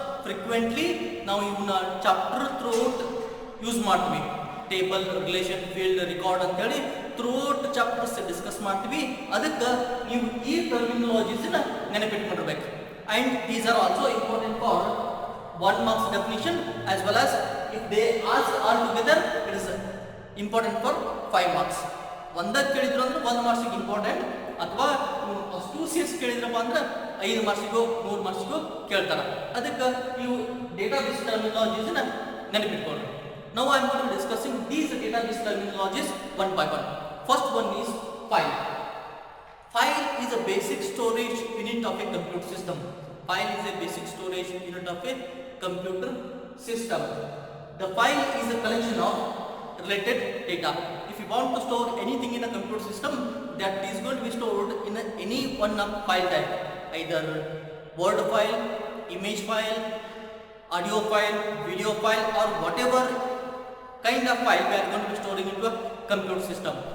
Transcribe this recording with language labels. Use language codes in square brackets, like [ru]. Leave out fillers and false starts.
[kn] Frequently ನಾವು ಇವನ್ನ chapter throughout use ಮಾಡ್ತೀವಿ. ಟೇಬಲ್, ರಿಲೇಷನ್, ಫೀಲ್ಡ್, ರೆಕಾರ್ಡ್ ಅಂತ ಹೇಳಿ ಥ್ರೂಔಟ್ ಚಾಪ್ಟರ್ಸ್ ಡಿಸ್ಕಸ್ ಮಾಡ್ತೀವಿ. ಅದಕ್ಕೆ ನೀವು ಈ ಟರ್ಮಿನಾಲಜೀಸ್ನ ನೆನಪಿಟ್ಕೊಂಡಿರ್ಬೇಕು. [en] And these are also important for 1 marks definition as well as if they ask all together it is important for 5 marks. [kn] ಒಂದಕ್ಕೆ ಕೇಳಿದ್ರು ಅಂದ್ರೆ 1 ಮಾರ್ಕ್ಸಿಗೆ ಇಂಪಾರ್ಟೆಂಟ್, ಅಥವಾ ಅಷ್ಟು ಸೇರ್ಸ್ ಕೇಳಿದ್ರಪ್ಪ ಅಂದ್ರೆ 5 ಮಾರ್ಕ್ಸಿಗೋ 3 ಮಾರ್ಕ್ಸಿಗೋ ಕೇಳ್ತಾರೆ. ಅದಕ್ಕೆ ನೀವು database ಟರ್ಮಿನಾಲಜೀಸ್ನ ನೆನಪಿಟ್ಕೊಳ್ಳಿ. [en] Now I am going to discussing these database terminologies one by one. First one is file. File is a basic storage unit of a computer system. File is a basic storage unit of a computer system. The file is a collection of related data. If you want to store anything in a computer system, that is going to be stored in any one of file type, either word file, image file, audio file, video file, or whatever kind of file we are going to be storing into a computer system.